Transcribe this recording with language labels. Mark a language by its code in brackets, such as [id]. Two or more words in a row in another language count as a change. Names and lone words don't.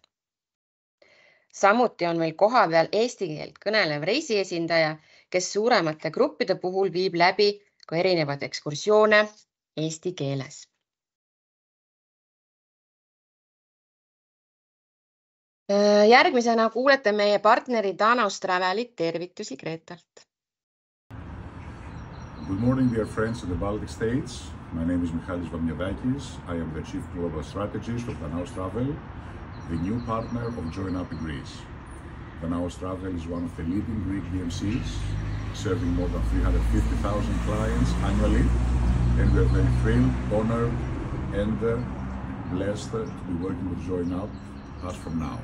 [et] Samuti on meil kohapeal eesti keelt kõnelev reisiesindaja, kes suuremate gruppide puhul viib läbi ka erinevaid ekskursioone eesti keeles. Järgmisena kuulete meie partneri Danaos Travelit tervitusi Kreetalt. [en] Good morning, dear friends in the Baltic States. My name is Michalis Vamniadakis. I am the Chief Global Strategist of Danaos Travel, the new partner of Join Up in Greece. Danaos Travel is one of the leading Greek DMCs, serving more than 350,000 clients annually, and we are very thrilled, honored, and blessed to be working with Join Up as from now.